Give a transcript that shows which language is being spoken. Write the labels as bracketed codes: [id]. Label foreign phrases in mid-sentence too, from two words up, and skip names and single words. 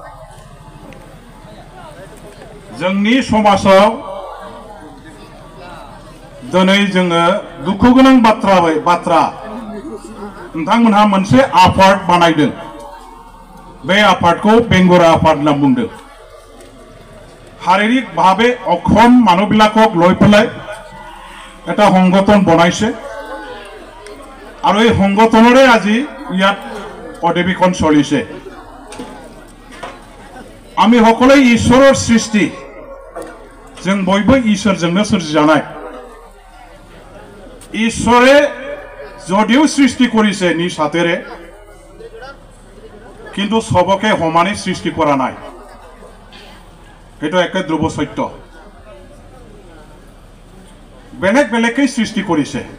[brx] जोंनि समाजाव दिनै जोङो दुखु गोनां बाथ्रा नोंथांमोनहा मोनसे आफाद बानायदों। बे आफादखौ बेंगुरा आफाद होनना बुंदों। [as] শাৰীৰিকভাৱে অক্ষম মানুহবিলাকক লৈ পেলাই এটা সংগঠন বনাইছে আৰু এই সংগঠনৰে আজি ইয়াত অধিৱেশন চলিছে। আমি সকলোৱে ঈশ্বৰৰ সৃষ্টি, [brx] जों बयबो इसोरजोंनो सोरजिजानाय। [as] ঈশ্বৰে যদিও সৃষ্টি কৰিছে নিজ হাতেৰে, কিন্তু সবকে সমানে সৃষ্টি কৰা নাই। এটা একে ধ্ৰুৱ সত্য। বেলেগ বেলেগকৈ সৃষ্টি কৰিছে।